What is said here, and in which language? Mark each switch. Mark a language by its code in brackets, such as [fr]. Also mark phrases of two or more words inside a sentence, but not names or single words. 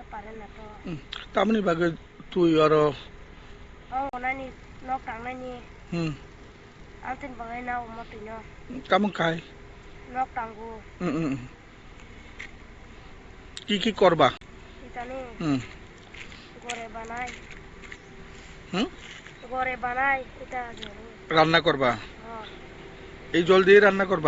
[bn] পারেন না তো [trp] তামনি বাগে তুই আর nani no kang nani antin bangai na umotin no [bn] কেমন খায় [trp] no kangu [bn] কি কি করবা [trp] itani হুম gore banai ita [bn] রান্না করবা oh এই জল দিয়ে রান্না করবা